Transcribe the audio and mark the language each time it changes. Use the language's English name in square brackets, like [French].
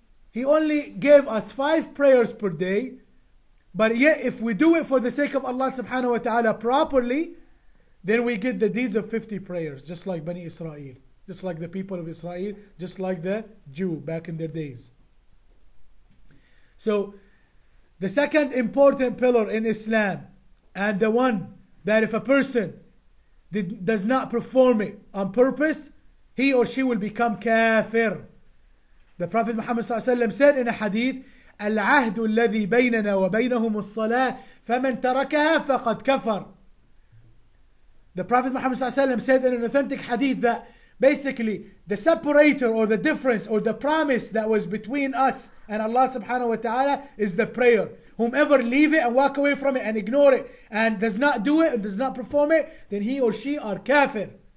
[English] He only gave us 5 prayers per day, but yet if we do it for the sake of Allah subhanahu wa ta'ala properly, then we get the deeds of 50 prayers, just like Bani Israel, just like the people of Israel, just like the Jew back in their days. So the second important pillar in Islam, and the one that if a person does not perform it on purpose, he or she will become kafir. The Prophet Muhammad ﷺ said in a hadith, [Arabic] العهد الذي بيننا وبينهم الصلاة فمن تركها فقد كفر. [English] The Prophet Muhammad ﷺ said in an authentic hadith that basically the separator or the difference or the promise that was between us and Allah subhanahu wa ta'ala is the prayer. Whomever leave it and walk away from it and ignore it and does not do it and does not perform it, then he or she are kafir.